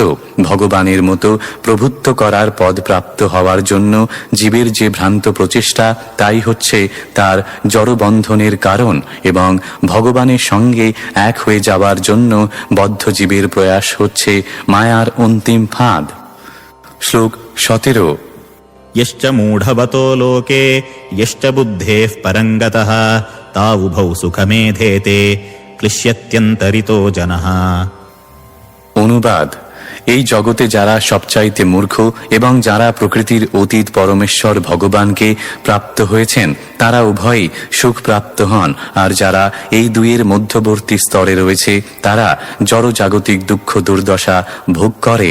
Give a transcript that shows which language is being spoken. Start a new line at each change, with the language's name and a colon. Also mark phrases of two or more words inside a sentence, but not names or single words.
Bangla: ভগবানের মতো প্রভুত্ব করার পদ প্রাপ্ত হওয়ার জন্য জীবের যে ভ্রান্ত প্রচেষ্টা, তাই হচ্ছে তার জড়বন্ধনের কারণ, এবং ভগবানের সঙ্গে এক হয়ে যাওয়ার জন্য বদ্ধ জীবের প্রয়াস হচ্ছে মায়ার অন্তিম ফাঁদ। শ্লোক 17।
Sanskrit: यश्च मूढवतो लोके यश्च बुद्धेः परं गतः तावुभौ सुखमेधेते क्लिश्यत्यन्तरितो जनः।
Bangla: অনুবাদ: এই জগতে যারা সবচাইতে মূর্খ এবং যারা প্রকৃতির অতীত পরমেশ্বর ভগবানকে প্রাপ্ত হয়েছেন, তারা উভয়ই সুখ প্রাপ্ত হন, আর যারা এই দুইয়ের মধ্যবর্তী স্তরে রয়েছে তারা জড়জাগতিক দুঃখ দুর্দশা ভোগ করে।